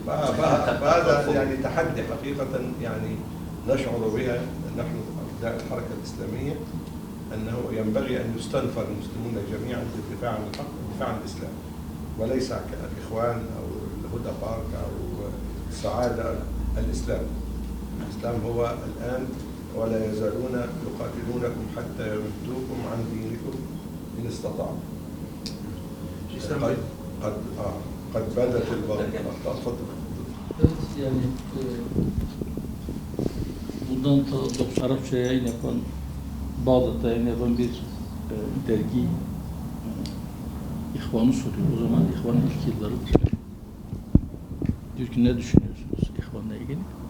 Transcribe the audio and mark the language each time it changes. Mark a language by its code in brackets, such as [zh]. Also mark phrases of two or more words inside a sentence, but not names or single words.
[ar] فهذا يعني تحدي حقيقة يعني نشعر بها نحن أبناء الحركة الإسلامية، أنه ينبغي أن يستنفر المسلمون جميعا للدفاع عن الحق والدفاع عن الإسلام، وليس كالإخوان أو الهدى بارك أو السعادة. الإسلام هو الآن ولا يزالون يقاتلونكم حتى يردوكم عن دينكم إن استطاعوا. قد بدت الباطل. [tr] Evet, yani bundan da Arapça yayın yapan, Bağdat'ta yayın yapan bir dergi İhvan'ı soruyor. O zaman İhvan'ın ilk yıllarıdır. Diyor ki ne düşünüyorsunuz İhvan'la ilgili?